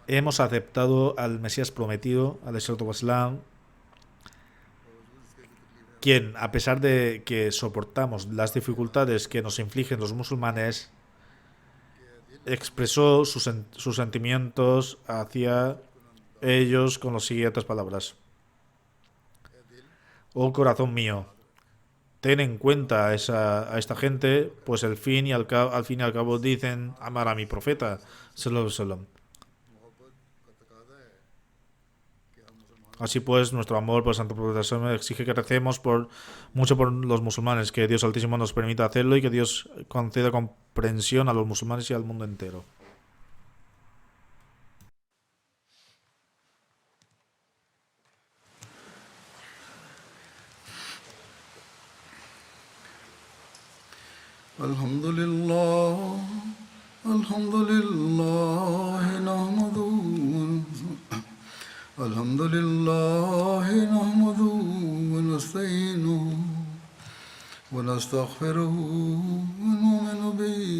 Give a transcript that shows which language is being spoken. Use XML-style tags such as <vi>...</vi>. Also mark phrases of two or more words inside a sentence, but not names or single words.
<es>hemos aceptado al Mesías prometido, al Islam, quien, a pesar de que soportamos las dificultades que nos infligen los musulmanes, expresó sus sentimientos hacia ellos con las siguientes palabras. Oh corazón mío, ten en cuenta a esta gente, pues al fin y al cabo dicen amar a mi profeta,</es> <ar>صلى الله عليه وسلم.</ar> <es>Así pues, nuestro amor por el Santo Profeta sallallahu exige que recemos mucho por los musulmanes, que Dios Altísimo nos permita hacerlo y que Dios conceda comprensión a los musulmanes y al mundo entero.</es> <ar>الحمد لله الحمد لله نحمده الحمد لله نحمده ونستعينه ونستغفره ونؤمن به</ar>